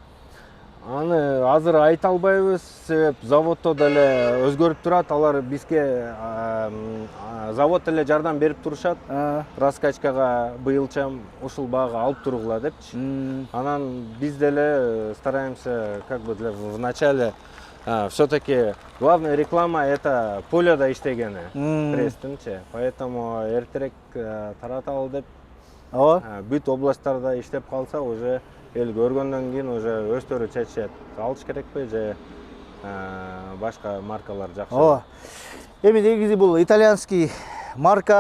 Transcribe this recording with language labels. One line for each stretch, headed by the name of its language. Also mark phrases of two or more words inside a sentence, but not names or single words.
Kyrgyz: Аны азыр айта албайбыз, себеп заводдо деле өзгөрүп турат. Алар бизге завод деле жардам берип турушат. Раскачкага быйылча ушул баага алып тургула депчи. Анан биз деле
Russian: стараемся как бы в начале все-таки главная реклама это поледа
Kyrgyz: иштегени пресстинчи. Поэтому эртерээк тараталы деп. Бүт областтарда иштеп калса уже эл көргөндөн кийин уже өздөрү чечет. Алыш керекпи же башка маркалар жакшы. Эми негизи бул итальянский марка.